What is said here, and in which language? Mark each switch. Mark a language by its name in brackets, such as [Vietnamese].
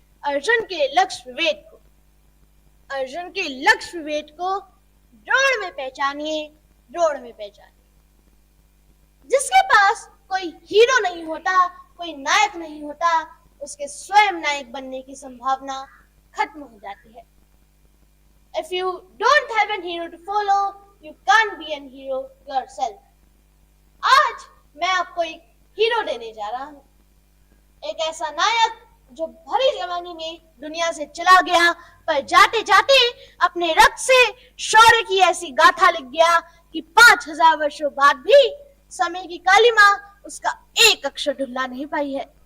[Hindi] अर्जुन के लक्ष्य विवेक को, अर्जुन के लक्ष्य विवेक को द्रोण में पहचानिए, द्रोण में पहचानिए। जिसके पास कोई हीरो नहीं होता, कोई नायक नहीं होता, उसके स्वयं नायक बनने की संभावना खत्म हो जाती है। [English] If you don't have a hero to follow, you can't be a hero yourself. [Hindi] आज मैं आपको एक हीरो देने जा रहा हूँ, एक ऐसा नायक जो भरी जवानी में दुनिया से चला गया, पर जाते जाते अपने रक्त से शौर्य की ऐसी गाथा लिख गया कि 5000 वर्षों बाद भी समय की कालिमा उसका एक अक्षर ढुला नहीं पाई है।